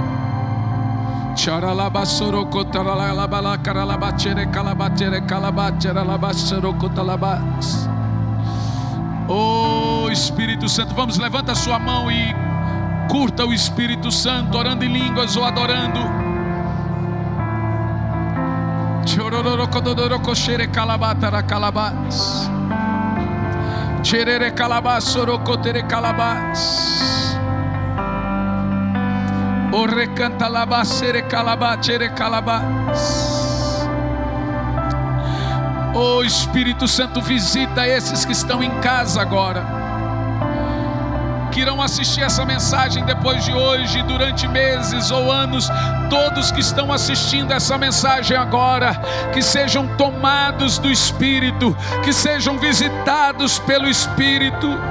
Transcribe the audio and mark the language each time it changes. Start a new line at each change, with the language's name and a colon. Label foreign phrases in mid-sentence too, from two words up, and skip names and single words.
Portuguese: Oh Espírito Santo, vamos, levanta a sua mão e curta o Espírito Santo, orando em línguas ou adorando. Cherere calabas, sorocotere calabas. O recanta labacere calabacere calabas. Oh Espírito Santo, visita esses que estão em casa agora, que irão assistir essa mensagem depois de hoje, durante meses ou anos. Todos que estão assistindo essa mensagem agora, que sejam tomados do Espírito, que sejam visitados pelo Espírito.